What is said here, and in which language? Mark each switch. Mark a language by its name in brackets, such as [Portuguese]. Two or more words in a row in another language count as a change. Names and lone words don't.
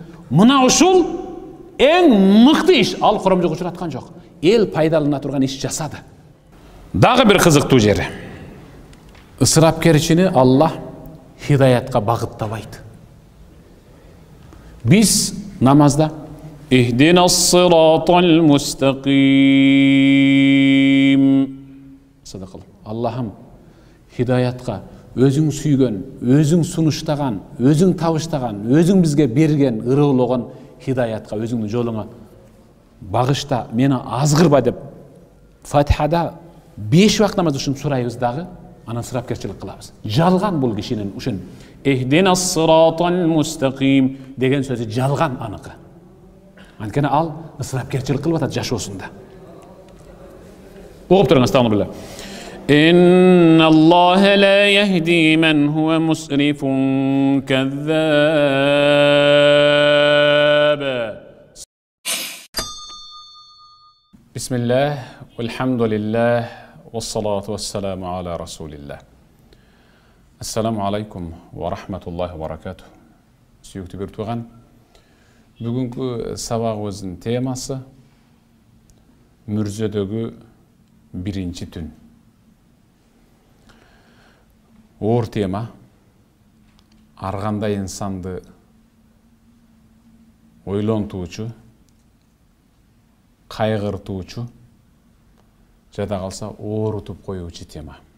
[Kyrgyz] Мына ушул эң мыкты иш, ал коромжого учураткан жок. Эл пайдалана турган иш жасады. Дагы бир кызыктуу жери. Ысырапкерчини Аллах хидаятка багыттабайт. Биз намазда [Arabic] اهدنا الصراط المستقيم. [Kyrgyz] Садақалла. Аллахым хидаятка өзүң сүйгөн, өзүң сунуштаган, өзүң табыштаган, өзүң бизге берген, ырыылогон хидаятка, өзүңдүн жолуңа багышта, мени азгырба деп Фатихада 5 вакыт намаз ушинтип сурайбыз дагы, анан ысырапкерчилик кылабыз. Жалган бул кишинин ушун [Arabic] اهدنا الصراط المستقيم [Kyrgyz] деген сөзү жалган аныкы. Анткени ал ысырапкерчилик кылып атат жашоосунда. Окуп туруңуз тагы биле. [Arabic] إن الله لا يهدي من هو مسرف كذاب. بسم الله والحمد لله والصلاة والسلام على رسول الله. السلام عليكم ورحمة الله وبركاته. [Kyrgyz] Sүйүктүү бир тууган, бүгүнкү сабагыбыздын темасы мүрзөдөгү биринчи түн. Оор тема, ар кандай инсанды ойлонтуучу, кайгыртуучу, жада калса оорутуп коюучу тема.